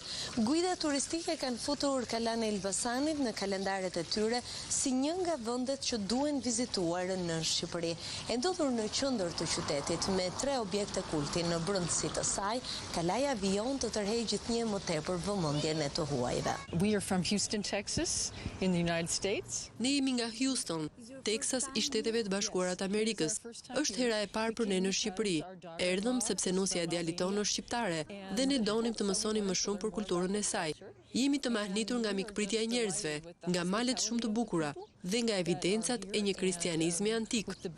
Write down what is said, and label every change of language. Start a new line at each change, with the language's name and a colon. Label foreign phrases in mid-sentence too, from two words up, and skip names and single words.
Albanian: Guidat turistike kanë futur Kalan e Elbasanit në kalendaret e tyre si një nga vendet që duhen vizituar në Shqipëri. E ndodhur në qendër të qytetit me 3 objekte kulti në brendësi të saj, Kalaja vijon të tërheqë gjithnjë më tepër vëmendjen e të huajve.
English: We are from Houston, Texas, in the United States.
Albanian: Ne jemi nga Houston, Texas i Shteteve të Bashkuara të Amerikës. Është hera e parë për ne në Shqipëri. Erdhëm sepse nusja e djalit tonë është shqiptare dhe ne donim të mësonim më shumë për kulturën e saj. Jemi të mahnitur nga mikpritja e njerëzve, nga malet shumë të bukura dhe nga evidencat e një kristianizmi antik.